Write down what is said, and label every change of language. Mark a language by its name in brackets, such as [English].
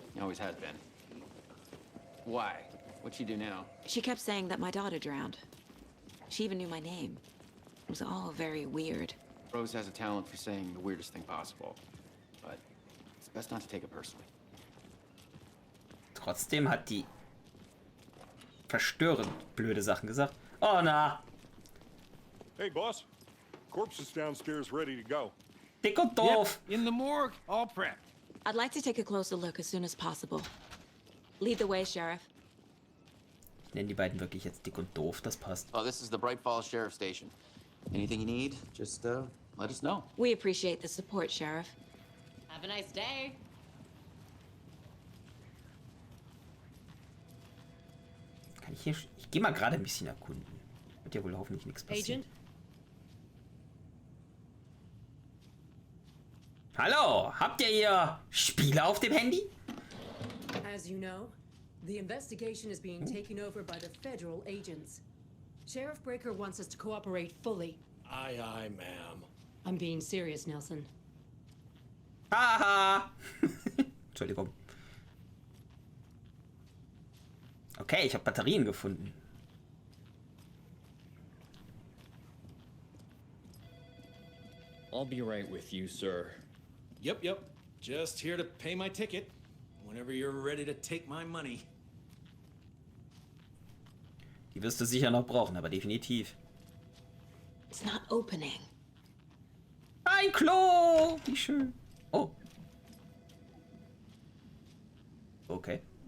[English] Always has been. Why? What'd she do now? She kept saying that my daughter drowned. She even knew my name. It was all very weird. Rose has a talent for saying the weirdest thing possible. But it's best not to take it personally. [German] Trotzdem hat die verstörend blöde Sachen gesagt. Oh na. [English] Hey, boss. Corpse is downstairs ready to go. [German] Dick und doof. [English] Yep, in the morgue, all prepped. I'd like to take a closer look as soon as possible. Lead the way, Sheriff. [German] Ich nenne die beiden wirklich jetzt dick und doof, das passt. [English] Oh, this is the Bright Falls Sheriff Station. Anything you need, just let us know. We appreciate the support, Sheriff. Have a nice day. [German] Kann ich hier... Ich gehe mal gerade ein bisschen erkunden. Wird ja wohl hoffentlich nichts passieren. [English] Agent? [German] Hallo, habt ihr hier Spiele auf dem Handy? [English] As you know, the investigation is being taken over by the federal agents. Sheriff Breaker wants us to cooperate fully. Aye, aye, ma'am. I'm being serious, Nelson. [German] Haha. Entschuldigung. Okay, ich habe Batterien gefunden. [English] I'll be right with you, sir. Yep. Just here to pay my ticket. Whenever you're ready to take my money. [German] Die wirst du sicher noch brauchen, aber definitiv. [English] It's not opening. [German] Ein Klo! Wie schön. Oh. Okay.